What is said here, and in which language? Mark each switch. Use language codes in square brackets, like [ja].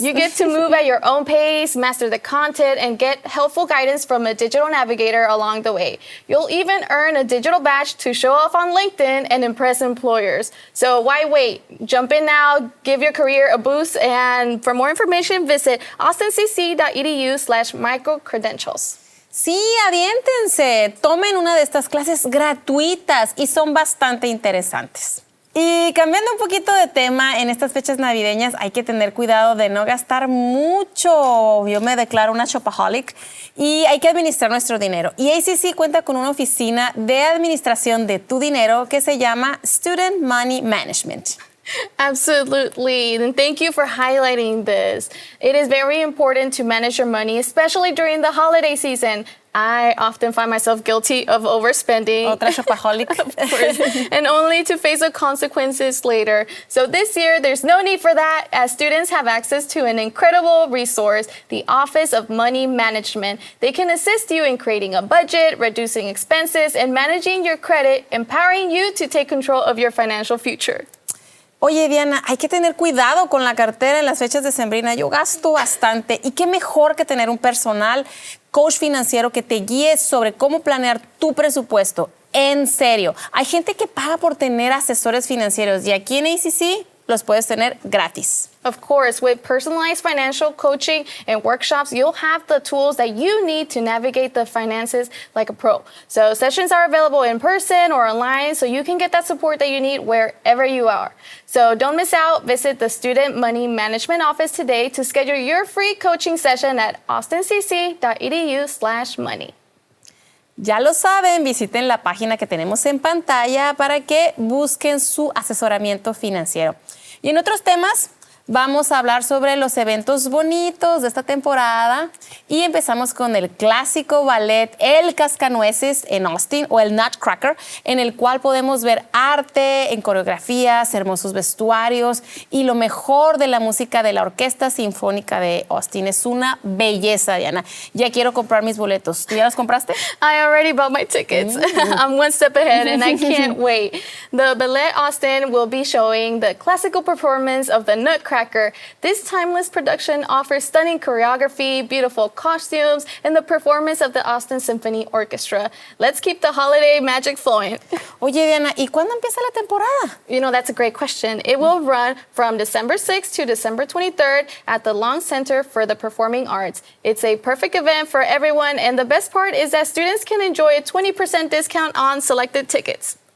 [en] You get to move at your own pace, master the content, and get helpful guidance from a digital navigator along the way. You'll even earn a digital badge to show off on LinkedIn and impress employers. So why wait? Jump in now, give your career a boost, and for more information, visit austincc.edu/microcredentials. [es] Sí, aviéntense. Tomen una de estas clases gratuitas y son bastante interesantes. Y cambiando un poquito de tema, en estas fechas navideñas hay que tener cuidado de no gastar mucho. Yo me declaro una shopaholic y hay que administrar nuestro dinero. Y ACC cuenta con una oficina de administración de tu dinero que se llama Student Money Management. [en] Absolutely, and thank you for highlighting this. It is very important to manage your money, especially during the holiday season. I often find myself guilty of overspending. [es] Otra shopaholic. [en] Of course, and only to face the consequences later. So this year, there's no need for that, as students have access to an incredible resource, the Office of Money Management. They can assist you in creating a budget, reducing expenses, and managing your credit, empowering you to take control of your financial future. [es] Oye, Diana, hay que tener cuidado con la cartera en las fechas decembrinas. Yo gasto bastante. Y qué mejor que tener un [en] personal coach [es] financiero que te guíe sobre cómo planear tu presupuesto. En serio, hay gente que paga por tener asesores financieros y aquí en ACC los puedes tener gratis. [en] Of course, with personalized financial coaching and workshops, you'll have the tools that you need to navigate the finances like a pro. So sessions are available in person or online, so you can get that support that you need wherever you are. So don't miss out. Visit the Student Money Management Office today to schedule your free coaching session at austincc.edu/money. [es] Ya lo saben, visiten la página que tenemos en pantalla para que busquen su asesoramiento financiero. Y en otros temas, vamos a hablar sobre los eventos bonitos de esta temporada y empezamos con el clásico ballet El Cascanueces en Austin o el Nutcracker, en el cual podemos ver arte en coreografías, hermosos vestuarios y lo mejor de la música de la Orquesta Sinfónica de Austin. Es una belleza, Diana. Ya quiero comprar mis boletos. ¿Tú ya los compraste? [en] I already bought my tickets. I'm one step ahead and I can't wait. The Ballet Austin will be showing the classical performance of the Nutcracker. This timeless production offers stunning choreography, beautiful costumes, and the performance of the Austin Symphony Orchestra. Let's keep the holiday magic flowing. [es] Oye, Diana, ¿y cuándo empieza la temporada? [en] You know, that's a great question. It will run from December 6th to December 23rd at the Long Center for the Performing Arts. It's a perfect event for everyone, and the best part is that students can enjoy a 20% discount on selected tickets.